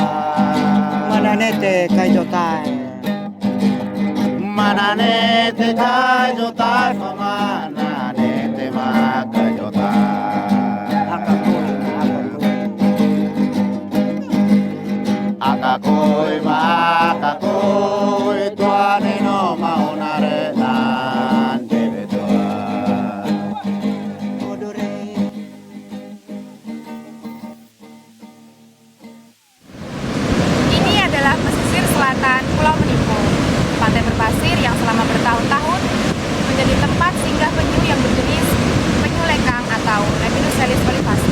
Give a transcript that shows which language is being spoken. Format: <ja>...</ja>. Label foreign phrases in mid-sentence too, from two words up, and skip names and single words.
<id>Mananete kai jotai. Mananete kai jotai, mananete maka jotai. Akakoi makakoi, tuane no maunare nan debe tua. Ini adalah pesisir selatan Pulau Menipo, pantai berpasir yang selama bertahun-tahun menjadi tempat singgah penyu yang berjenis penyu lekang atau Lepidoscelis olivasi.</id>